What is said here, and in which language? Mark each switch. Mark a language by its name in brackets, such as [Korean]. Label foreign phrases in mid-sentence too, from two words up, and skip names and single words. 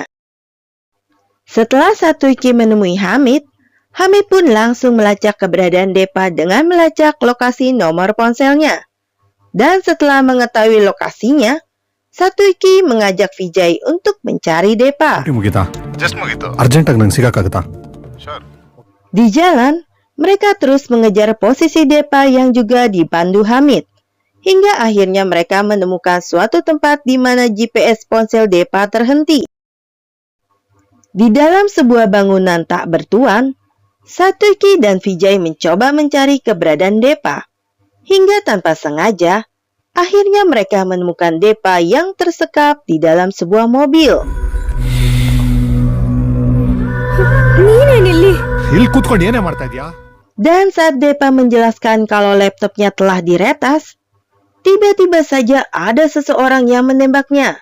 [Indonesian] Setelah Satuiki menemui Hamid, Hamid pun langsung melacak keberadaan Depa dengan melacak lokasi nomor ponselnya. Dan setelah mengetahui lokasinya, Satuiki mengajak Vijay untuk mencari Depa. [Kannada] ಮುಗಿತಾ ಜಸ್ಟ್ ಮುಗೀತು ಅರ್ಜೆಂಟಾಗಿ ನಂಗೆ ಸಿಗಕ್ಕಾಗತ್ತಾ? [Indonesian] Di jalan, mereka terus mengejar posisi Depa yang juga dipandu Hamid. Hingga akhirnya mereka menemukan suatu tempat di mana GPS ponsel Depa terhenti. Di dalam sebuah bangunan tak bertuan, Satuiki dan Vijay mencoba mencari keberadaan Depa. Hingga tanpa sengaja, akhirnya mereka menemukan Depa yang tersekap di dalam sebuah mobil. [Kannada] ನೀನೇನಿಲ್ಲಿ? ಇಲ್ಲಿ ಕೂತ್ಕೊಂಡು ಏನೇ ಮಾಡ್ತಾ ಇದೀಯಾ? [Indonesian] Dan saat Depa menjelaskan kalau laptopnya telah diretas, tiba-tiba saja ada seseorang yang menembaknya.